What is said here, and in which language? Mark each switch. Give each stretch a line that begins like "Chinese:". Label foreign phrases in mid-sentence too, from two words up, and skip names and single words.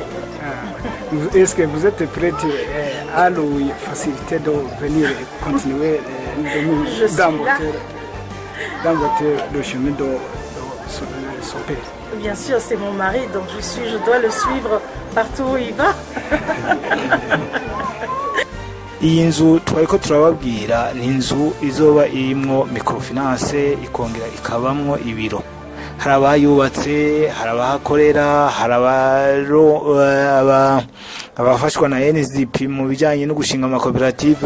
French: Est-ce que vous êtes prête à lui faciliter de venir continuer dans le chemin de son père? Bien sûr, c'est mon mari, donc je dois le suivre partout où il va.
Rundi: iyi nzu twariko turababwira ni inzu izoba irimwo microfinance ikongera ikabamwo ibiro. Hari abayubatse, hari abahakorera, hari abafashwa na NSDP mu bijyanye no gushinga amakoperative.